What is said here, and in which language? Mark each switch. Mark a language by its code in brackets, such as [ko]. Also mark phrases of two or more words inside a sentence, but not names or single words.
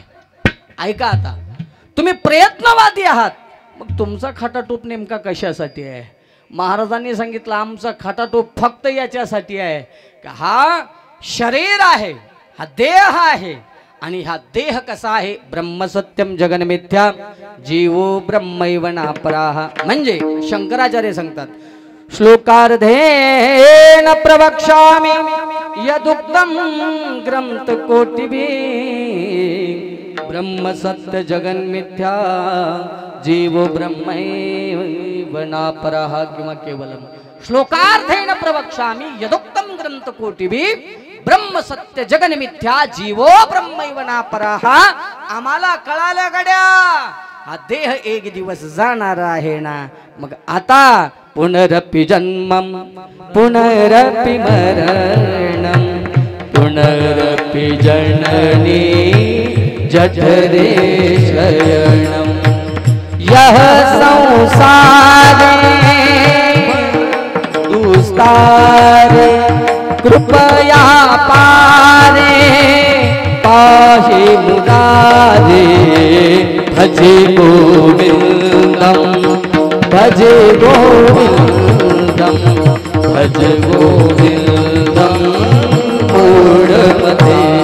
[mr] ऐका आता तुम्ही प्रयत्नवादी आहात मग तुमचा खटाटोप नेमका कशासाठी आहे? महाराजांनी सांगितलं आमचा खटाटोप फक्त याच्यासाठी आहे की हा शरीर आहे, हा देह आहे आणि हा देह कसा आहे [sa] ब्रह्मसत्यम जगन्मिथ्या जीवो ब्रह्मैव नापराः. [mr] म्हणजे शंकराचार्य सांगतात [sa] श्लोकार्धेन प्रवक्ष्यामि यदुक्तं ग्रंथकोटिभिः ब्रह्मसत्य जगन्मिथ्या जीवो ब्रह्मैव नापराः किंवा केवलम. श्लोकार्धेन प्रवक्ष्यामि यदुक्तं ग्रंथकोटिभिः ब्रह्मसत्य जगन्मिथ्या जीवो ब्रह्मैव नापराः. [mr] आम्हाला कळालं गड्या हा देह एक दिवस जाणार आहे ना. मग आता [sa] पुनरपि जन्मं पुनरपि मरणं पुनरपि जननी जठरे शयनं यह संसारे दुस्तारे कृपया पारे पाहि मुरारे भजे गोविंदम भजे गोविंदम भज गोविंदम मूढ़मते.